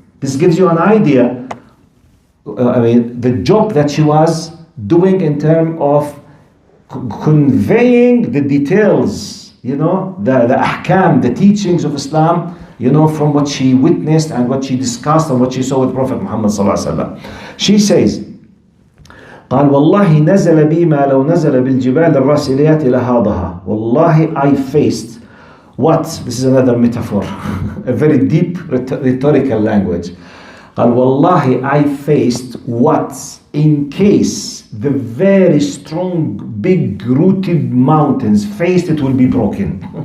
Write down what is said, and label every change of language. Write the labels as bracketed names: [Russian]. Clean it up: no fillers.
[English] This gives you an idea. The job that she was doing in terms of conveying the details, you know, the ahkam, the teachings of Islam, you know, from what she witnessed and what she discussed and what she saw with Prophet Muhammad sallallahu alaihi wasallam. She says, [Arabic] قال والله نزل بي ما لو نزل بالجبال الراسيات لهاضها. [English] Wallahi, I faced what? This is another metaphor, a very deep rhetorical language. [Arabic] قال والله, [English] I faced what, in case the very strong, big rooted mountains faced, it will be broken.